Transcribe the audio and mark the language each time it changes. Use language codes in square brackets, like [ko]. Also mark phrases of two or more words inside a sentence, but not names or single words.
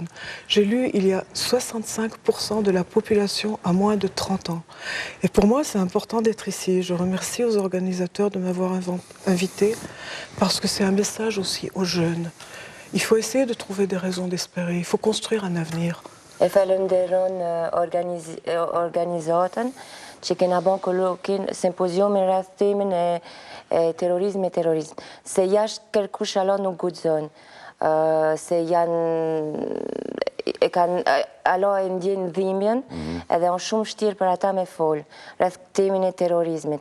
[fr] J'ai lu, il y a 65% de la population à moins de 30 ans. Et pour moi, c'est important d'être ici. Je remercie aux organisateurs de m'avoir invité parce que c'est un message aussi aux jeunes. Il faut essayer de trouver des raisons d'espérer. Il faut construire un avenir. [sq] E falenderon organizatën që kena bën kollokin simpoziumin rreth temën e terrorizm. Se jashtë kërkush Allah nuk guxon. Se Allah e ndjen dhimbjen edhe është shumë vështirë për ata me fol rreth temën e terrorizmit.